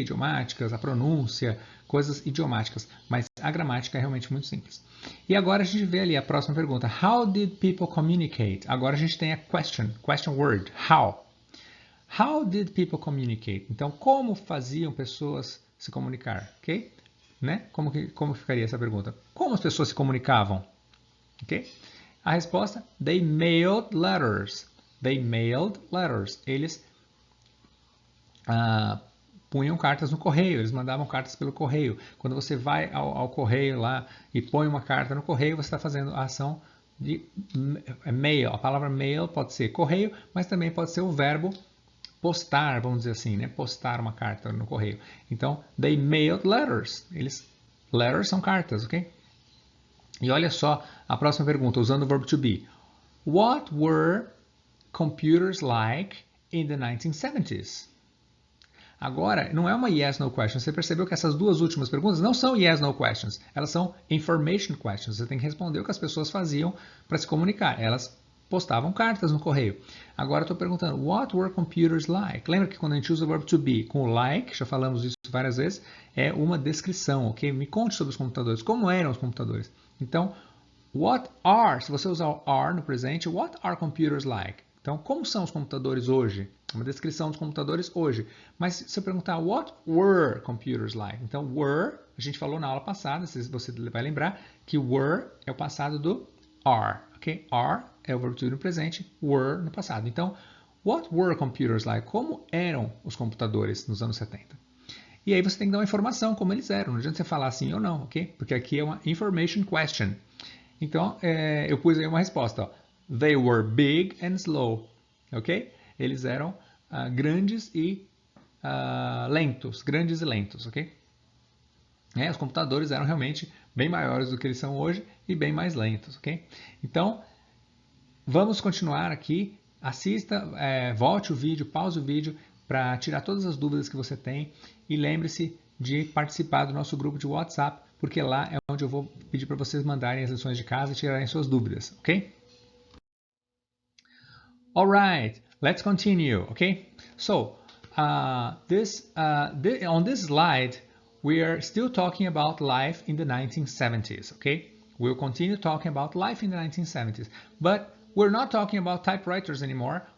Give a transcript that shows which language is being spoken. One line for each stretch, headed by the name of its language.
Portuguese: Idiomáticas, a pronúncia, coisas idiomáticas, mas a gramática é realmente muito simples. E agora a gente vê ali a próxima pergunta.
English: How did people communicate?
Portuguese: Agora a gente tem a
English: question word, how. How did people communicate?
Portuguese: Então, como faziam pessoas se comunicar, ok? Né? Como ficaria essa pergunta? Como as pessoas se comunicavam, ok? A resposta,
English: they mailed letters. They mailed letters.
Portuguese: Eles punham cartas no correio, eles mandavam cartas pelo correio. Quando você vai ao correio lá e põe uma carta no correio, você está fazendo a ação de mail. A palavra mail pode ser correio, mas também pode ser o verbo postar, vamos dizer assim, né? Postar uma carta no correio.
English: Então, they mailed letters.
Portuguese: Letters são cartas, ok? E olha só a próxima pergunta, usando o verbo to be.
English: What were computers like in the 1970s?
Portuguese: Agora, não é uma yes, no question. Você percebeu que essas duas últimas perguntas não são yes, no questions. Elas são information questions. Você tem que responder o que as pessoas faziam para se comunicar. Elas postavam cartas no correio. Agora eu estou perguntando,
English: what were computers like?
Portuguese: Lembra que quando a gente usa o verbo to be com o like, já falamos isso várias vezes, é uma descrição, ok? Me conte sobre os computadores. Como eram os computadores? Então, what are, se você usar o are no presente,
English: what are computers like?
Portuguese: Então, como são os computadores hoje? Uma descrição dos computadores hoje. Mas se eu perguntar,
English: what were computers like?
Portuguese: Então, were, a gente falou na aula passada, se você vai lembrar, que were é o passado do are, ok? Are é o verbo to be no presente, were no passado.
English: Então, what were computers like?
Portuguese: Como eram os computadores nos anos 70? E aí você tem que dar uma informação, como eles eram. Não adianta você falar sim ou não, ok? Porque aqui é uma information question. Então, eu pus aí uma resposta, ó.
English: They were big and slow, ok?
Portuguese: Eles eram grandes e lentos, ok? Os computadores eram realmente bem maiores do que eles são hoje e bem mais lentos, ok? Então, vamos continuar aqui. Assista, volte o vídeo, pause o vídeo para tirar todas as dúvidas que você tem e lembre-se de participar do nosso grupo de WhatsApp, porque lá é onde eu vou pedir para vocês mandarem as lições de casa e tirarem suas dúvidas, ok?
English: All right, let's continue, okay? So, on this slide, we are still talking about life in the 1970s, okay? We'll continue talking about life in the 1970s, but we're not talking about typewriters anymore.